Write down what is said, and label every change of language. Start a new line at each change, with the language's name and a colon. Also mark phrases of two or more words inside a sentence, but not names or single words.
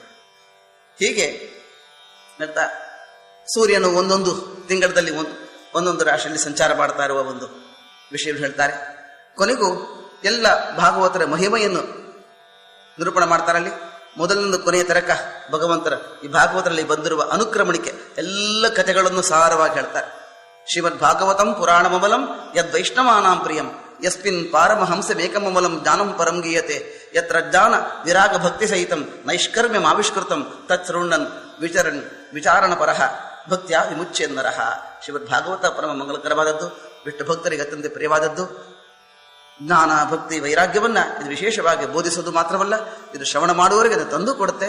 Kannada: ಹೀಗೆ ಹೇಳ್ತಾ ಸೂರ್ಯನು ಒಂದೊಂದು ತಿಂಗಳಲ್ಲಿ ಒಂದೊಂದು ರಾಶಿಯಲ್ಲಿ ಸಂಚಾರ ಮಾಡ್ತಾ ಇರುವ ಒಂದು ವಿಷಯ ಹೇಳ್ತಾರೆ. ಕೊನೆಗೂ ಎಲ್ಲ ಭಾಗವತರ ಮಹಿಮೆಯನ್ನು ನಿರೂಪಣೆ ಮಾಡ್ತಾರಲ್ಲಿ. ಮೊದಲಿನಿಂದ ಕೊನೆಯ ತನಕ ಭಗವಂತರ ಈ ಭಾಗವತರಲ್ಲಿ ಬಂದಿರುವ ಅನುಕ್ರಮಣಿಕೆ ಎಲ್ಲ ಕಥೆಗಳನ್ನು ಸಾರವಾಗಿ ಹೇಳ್ತಾರೆ.
Sanskrit: ಶ್ರೀಮದ್ ಭಾಗವತಂ ಪುರಾಣಮಮಲಂ ಯದ್ವೈಷ್ಣವಾನಾಂ ಪ್ರಿಯಂ ಯಸ್ಮಿನ್ ಪಾರಮಹಂಸಮೇಕಮಮಲಂ ಜ್ಞಾನಂ ಪರಂ ಗೀಯತೆ ಯತ್ರ ಜ್ಞಾನ ವಿರಾಗ ಭಕ್ತಿ ಸಹಿತಂ ನೈಷ್ಕರ್ಮ್ಯಂ ಆವಿಷ್ಕೃತಂ ತತ್ಸೃಣ್ಣನ್ ವಿಚಾರಣ ಪರಃ ಭಕ್ತಿಯ ವಿಮುಚ್ಯನ್ನರಃ.
Kannada: ಶ್ರೀಮದ್ ಭಾಗವತ ಪರಮ ಮಂಗಳಕರವಾದದ್ದು, ವಿಷ್ಣು ಭಕ್ತರಿಗೆ ಅತ್ಯಂತ ಪ್ರಿಯವಾದದ್ದು. ಜ್ಞಾನ ಭಕ್ತಿ ವೈರಾಗ್ಯವನ್ನ ಇದು ವಿಶೇಷವಾಗಿ ಬೋಧಿಸೋದು ಮಾತ್ರವಲ್ಲ, ಇದು ಶ್ರವಣ ಮಾಡುವವರಿಗೆ ಅದು ತಂದು ಕೊಡುತ್ತೆ.